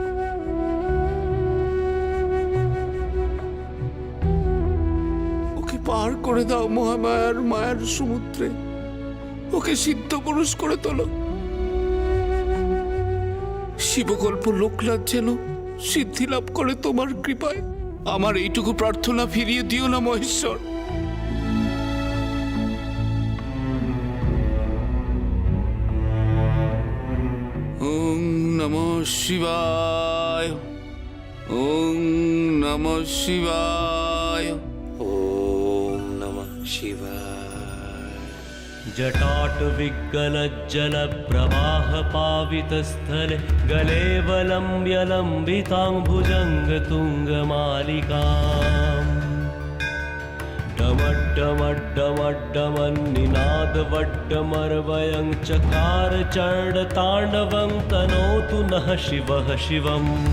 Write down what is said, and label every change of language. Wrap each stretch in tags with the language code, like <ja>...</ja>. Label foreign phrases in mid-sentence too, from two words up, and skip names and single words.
<bn>ওকে পার করে দাও মহামায়ার মায়ার সমুদ্রে, ওকে সিদ্ধ পুরুষ করে তোলো। শিবকল্প লোকনাথ যেন সিদ্ধি লাভ করে তোমার কৃপায়। আমার এইটুকু প্রার্থনা ফিরিয়ে দিও না মহেশ্বর।</bn> <sa>ওম নমঃ শিবায়, ওম নমঃ শিবায়, ওম নমঃ শিবায়। जटाटविग्गलज्जलप्रवाहपावितस्थले गले वलम्ब्य लम्बिताम्बुजङ्गतुङ्गमालिकाम् डमड्डमड्डमड्डमन्निनादवड्डमर्वयं चकार चण्डताण्डवं तनोतु नः शिवः शिवम्।</sa>